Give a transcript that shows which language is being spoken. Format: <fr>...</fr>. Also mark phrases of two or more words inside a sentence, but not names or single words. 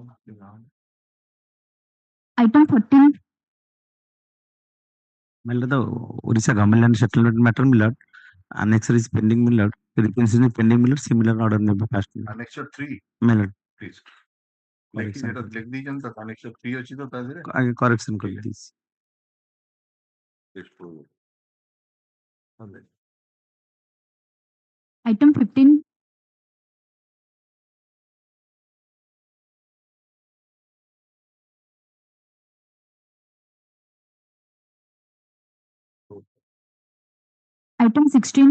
<en>Item 14. Well, the Orissa government land settlement matter, Millard. Annexure is pending, Millard. Representation is pending, Millard. Similar order may be passed. Annexure 3. Millard. Please. Correction. Annexure 3</en> <or>ଅଛି ତ ତା ଦେହରେ correction କରି ଦେଇଛି.</or> <en>Item 15. Item 16.</en>